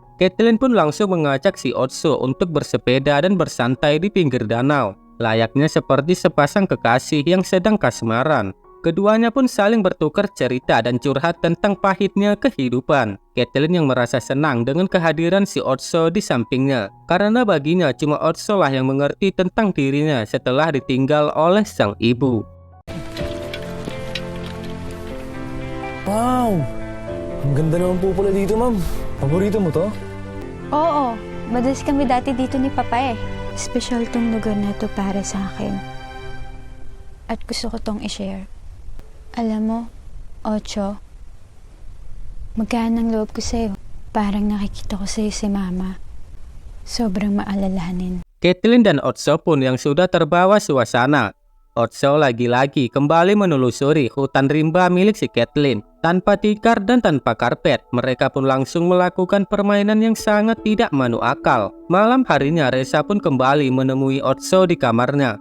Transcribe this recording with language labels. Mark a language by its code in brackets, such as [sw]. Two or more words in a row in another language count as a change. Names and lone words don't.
[id] Caitlin pun langsung mengajak si Otso untuk bersepeda dan bersantai di pinggir danau, layaknya seperti sepasang kekasih yang sedang kasmaran. Keduanya pun saling bertukar cerita dan curhat tentang pahitnya kehidupan. Caitlin yang merasa senang dengan kehadiran si Otso di sampingnya, karena baginya cuma Otso lah yang mengerti tentang dirinya setelah ditinggal oleh sang ibu. Wow! [tl] Ang ganda naman po pala dito, ma'am. Paborito mo to? Oo, madalas kami dati dito ni Papa eh. Special tong lugar na to para sa akin. At gusto ko tong i-share. Alam mo, Ocho, magkaan ang loob ko sa'yo. Parang nakikita ko sa'yo si Mama. Sobrang maalalahanin. [id] Caitlin dan Otso pun yang sudah terbawa suasana. Otso lagi-lagi kembali menelusuri hutan rimba milik si Caitlin. Tanpa tikar dan tanpa karpet, mereka pun langsung melakukan permainan yang sangat tidak masuk akal. Malam harinya Reza pun kembali menemui Otso di kamarnya.